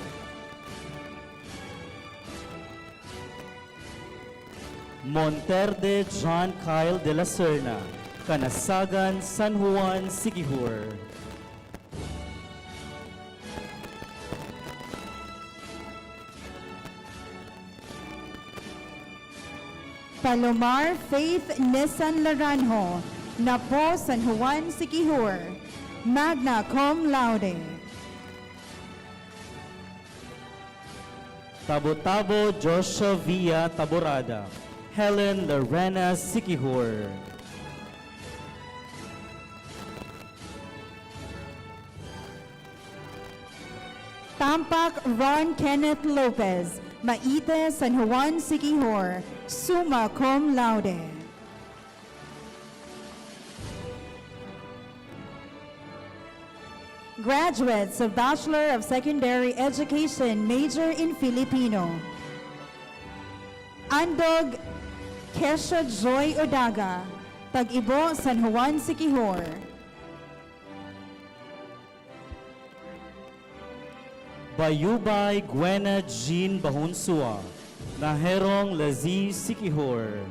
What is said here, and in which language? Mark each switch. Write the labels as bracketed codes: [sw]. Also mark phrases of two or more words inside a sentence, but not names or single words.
[en] Monterde John Kyle de la Serna, Kanasagan, San Juan, Sikihor. Palomar Faith Nissan Laranjo, Napo San Juan Sikihor, magna cum laude. Tabo-Tabo Joshua Villa Taborada, Helen Lorena Sikihor. Tampak Ron Kenneth Lopez, Maite San Juan Sikihor, summa cum laude. Graduates of Bachelor of Secondary Education, major in Filipino. Andog Kesha Joy Odaga, Tag-Ibo, San Juan, Sikihor. Bayubay Gwena Jean Bahunsua, Naherong Lazi Sikihor.